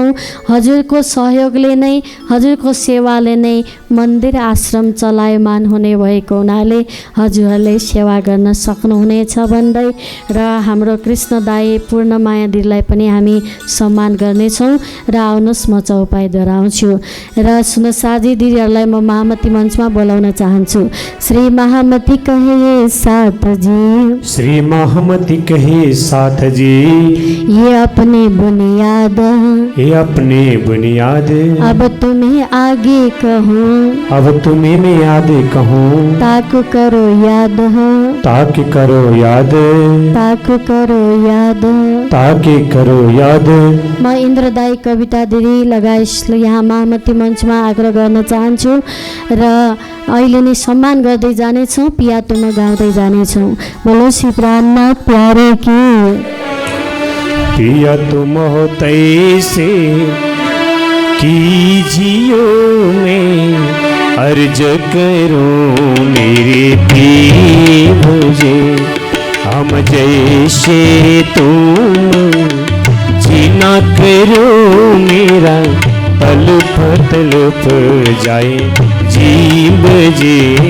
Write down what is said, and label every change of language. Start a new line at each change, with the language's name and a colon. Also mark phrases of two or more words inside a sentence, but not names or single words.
Nepali: हजुरको सहयोगले नै, हजुरको सेवाले नै मन्दिर आश्रम चलायमान हुने भएको हुनाले हजुरहरूले सेवा गर्न सक्नुहुनेछ भन्दै र हाम्रो कृष्ण दाई पूर्णमाया दिदीलाई पनि हामी सम्मान गर्नेछौँ र आउनुहोस् म चौपाई दोहोऱ्याउँछु र सुनसाजी दिदीहरूलाई म महामती मञ्चमा बोलाउन चाहन्छु।
Hindi: श्री महामती कहे साथ जी, श्री महामती कहे साथ जी, ये अपने बुनियाद, ये अपने बुनियाद, अब तुम्हें आगे कहूँ, अब तुम्हें मैं याद कहूँ, ताक करो याद, ताक करो याद, ताक करो याद, ताक करो याद।
Nepali: म इन्द्रदाई कविता दिदी लगायत यहाँ महामती मञ्चमा आग्रह गर्न चाहन्छु र अहिले नै सम्मान गर्दै जानेछौँ,
Hindi: पिया तुम
Nepali: गाउँदै जानेछौँ।
Hindi: बोलो श्री प्राणनाथ प्यारे की। पिया तुम हो तैसे कीजियो मैं अर्ज करूं मेरे पी मुझे, हम जैसे तुम जीना करो मेरा तलप तलप जाए जीव जे,